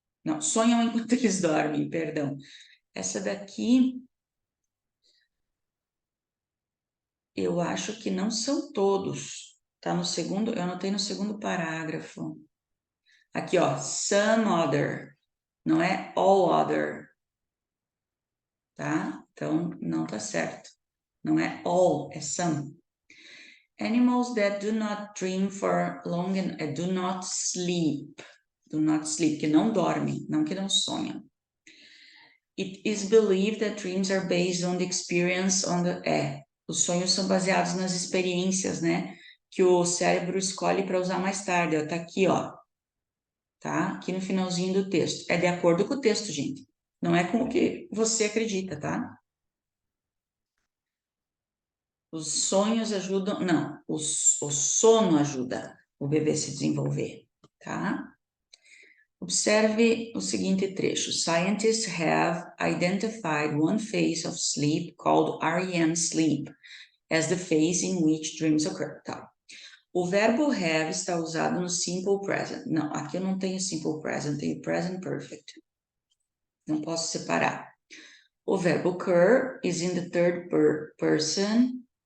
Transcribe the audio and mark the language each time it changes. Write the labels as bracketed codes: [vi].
[pt] Não, sonham enquanto eles dormem, perdão. Essa daqui, eu acho que não são todos. Tá no segundo, eu anotei no segundo parágrafo. Aqui, ó, [en] some other, [pt] não é [en] all other, [pt] tá? Então, não tá certo. Não é all, é some. [en] Animals that do not dream for long and do not sleep. [pt] Do not sleep, que não dormem, não que não sonham. [en] It is believed that dreams are based on the experience on the... [pt] os sonhos são baseados nas experiências, né? Que o cérebro escolhe para usar mais tarde. Ó, tá aqui, ó. Tá? Aqui no finalzinho do texto. É de acordo com o texto, gente. Não é com o que você acredita, tá? Os sonhos ajudam... Não, o sono ajuda o bebê a se desenvolver, tá? Observe o seguinte trecho. [en] Scientists have identified one phase of sleep called REM sleep as the phase in which dreams occur. [pt] Tá. O verbo have está usado no simple present. Não, aqui eu não tenho simple present, tenho present perfect. Não posso separar. O verbo [en] occur is in the third person.